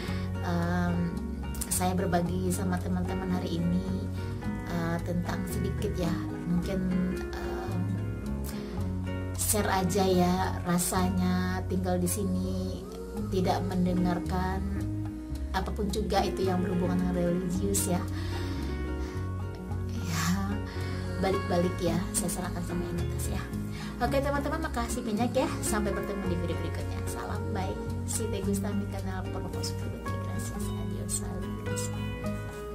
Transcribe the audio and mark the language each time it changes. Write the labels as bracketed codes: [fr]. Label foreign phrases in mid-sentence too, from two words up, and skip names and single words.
[id] Saya berbagi sama teman-teman hari ini tentang sedikit ya, mungkin share aja ya rasanya tinggal di sini, tidak mendengarkan apapun juga itu yang berhubungan dengan religius ya. Balik-balik ya, saya serahkan sama yang atas ya. Oke teman-teman, makasih banyak ya, sampai bertemu di video berikutnya. Salam, bye. [es] Si Te Gusta mi kanal por favor suscríbete, gracias, adiós, saludos.